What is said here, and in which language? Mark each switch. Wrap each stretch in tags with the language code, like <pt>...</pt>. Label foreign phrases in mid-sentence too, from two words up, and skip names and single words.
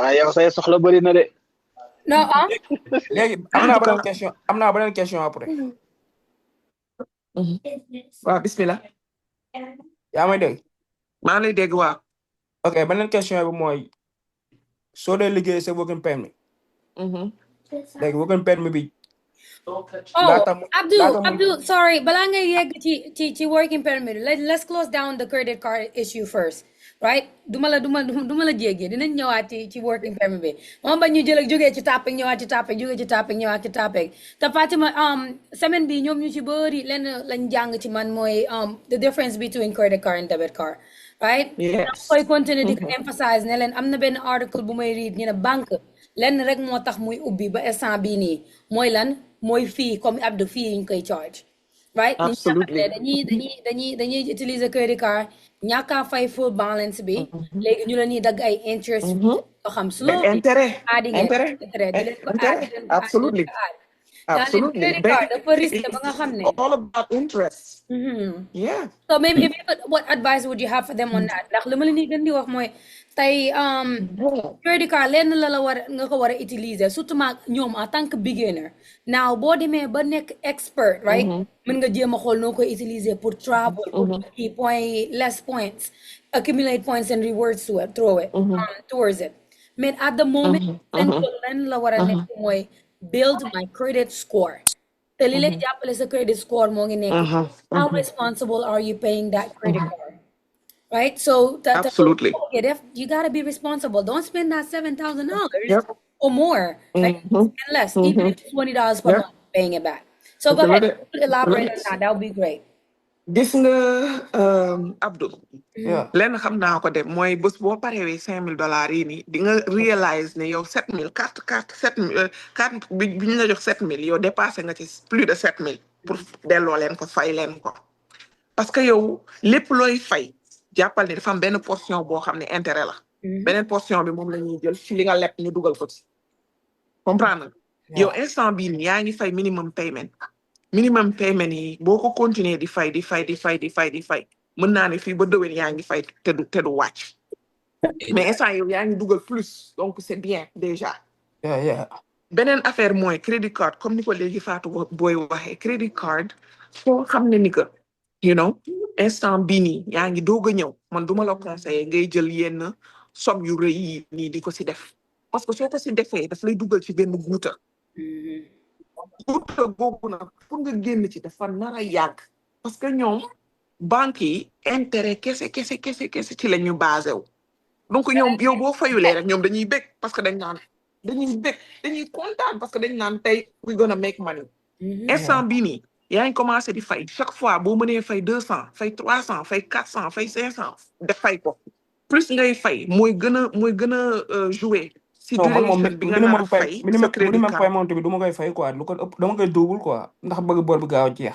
<wo>yow say soxla bari na de. non léegi am naa beneen question après. waaw bismillah. yaa may dégg. maa lay dégg waaw. ok beneen question bi mooy soo dee liggéey sa</wo> <en>working permit.</en> <wo>léegi</wo> <en>working permit</en> <wo>bi. Abdul, sorry, balaa ngay yegg ci</wo> <en>working permit. Let's close down the credit card issue first, right?</en> <wo>Duma la jéggi dinañ ñëwaat ci</wo> <en>working permit</en> <wo>bi. Moom ba ñu jógee ci topic ñëwaat ci topic jógee ci topic ñëwaat ci topic. Te Fatima semaine bi ñoom ñu ci bëri lenn lañ jàng ci man mooy</wo> <en>the difference between credit card and debit card, right? Yes.</en> <wo>Koy continuer di ko emphasize ne leen am na benn article bu may read ñu ne banque lenn rek moo tax muy ubbi ba instant bii nii mooy lan mooy fii comme Abdou fii ñu koy</wo> <en>charge, right? Absolutely.</en> <wo>dañuy utiliser</wo> <en>credit card</en> <wo>ñàkk a fay</wo> <en>full balance</en> <wo>bi léegi ñu la ñuy dagg ay interest yoo xam slow intérêt di leen ko</wo> <en>absolutely Absolutely. Credit card</en> <wo>dafa risque ba nga xam ne.</wo> <en>All about interest. Yeah. So maybe if you could, what advice would you have for them on that?</en> <wo>Ndax li ma leen di gën di wax mooy tey</wo> <en>credit card</en> <wo>lenn la war nga ko war a utiliser surtout ma ñoom</wo> <fr>en tant que</fr> <wo>beginner. Now boo demee ba nekk</wo> <en>expert, right?</en> <wo>Mën nga jéem a xool noo koy utiliser</wo> <en>pour travel, pour key point, less points, accumulate points and rewards to it, throw it towards it. Mais at the moment,</en> <wo>lenn la war a nekk mooy</wo> <en>build my credit score.</en> <wo>Te li lay jàppale sa</wo> <en>credit score</en> <wo>moo ngi nekk</wo> <en>how responsible are you paying that credit card, right?</en> <wo>So</wo> <en>absolutely, you gotta be responsible. Don't spend that $7,000 or more, like spend less, even if it's $20 per month, paying it back. So go ahead, elaborate on that. That would be great.</en> <wo>Gis nga Abdou. Lenn xam naa ko de mooy bés boo parewee $5,000 yi nii di nga réalize ne yow 7,000 carte 7,000 carte bi ñu la jox 7,000 yow dépassé nga ci</wo> <fr>plus de</fr> <wo>7,000 pour delloo leen ko fay leen ko parce que yow lépp looy fay jàppal ne dafa am benn portion boo xam ne intérêt la beneen portion bi moom la ñuy jël ci li nga lepp ñu dugal ko ci comprendre yow instant bii nii yaa ngi fay</wo> <en>minimum payment</en> <wo>yi boo ko continuer di fay mën naa ne fii ba déwén yaa ngi fay te du wàcc mais instant yow yaa ngi dugal plus</wo> <fr>donc c'est bien déjà</fr> <wo>beneen affaire mooy crédit card comme ni ko léegi Fatou booy waxee crédit card foo xam ne ni que</wo> <en>you know</en> <wo>instant bii nii yaa ngi doog a ñëw man duma la conseiller ngay jël yenn somme yu rëy yi nii di ko si def parce que soo ko si defee daf lay dugal ci benn guuta googu nag pour nga génn ci dafa nar a yàgg parce que ñoom banque yi intérêt kese ci la ñu basé wu donc ñoom yow boo fayulee rek ñoom dañuy bég parce que dañuy kontaan parce que dañ naan tey</wo> <en>we gonna make money</en> <wo>instant bii nii yaa ngi commencé di fay chaque fois boo mënee fay 200 fay 300 fay 400 fay 500 def fay ko plus ngay fay mooy gën a jouer si duration bi nga naan fay sa crédit card paiement bi du ma koy fay quoi lu ko ëpp dama koy double quoi ndax bëgg bor bi gaaw jeex</wo>